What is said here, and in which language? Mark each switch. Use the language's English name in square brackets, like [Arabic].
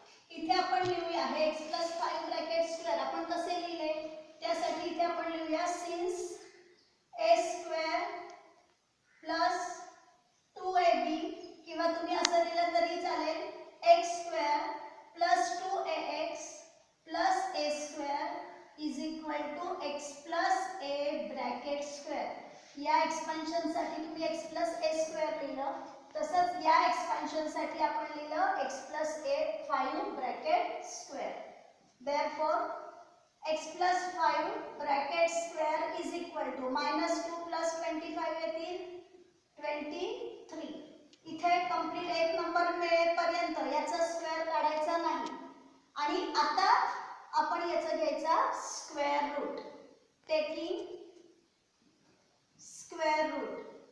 [Marathi] इथे आपण लिहूया हे x प्लस 5 ब्रॅकेट स्क्वेअर आपण कसे लिहिले त्यासाठी इथे आपण लिहूया since a square plus 2ab किंवा तुम्ही असं लिहिलं तरी चालेल [English] x square plus 2ax plus a square is equal to x plus a bracket square. [Marathi] या एक्सपान्शन साठी तुम्ही x प्लस a स्क्वेअर लिहिलं तसंच या एक्सपान्शन साठी आपण लिहिलं x plus a 5 bracket square. [English] Therefore x plus 5 bracket square is equal to -2 plus 25 [Marathi] येतील [English] 23. [Marathi] इथे कंप्लीट एक नंबर मिळेपर्यंत याचा स्क्वेअर काढायचा नाही आणि आता आपण याचा घ्यायचा square route. [English] Taking square root.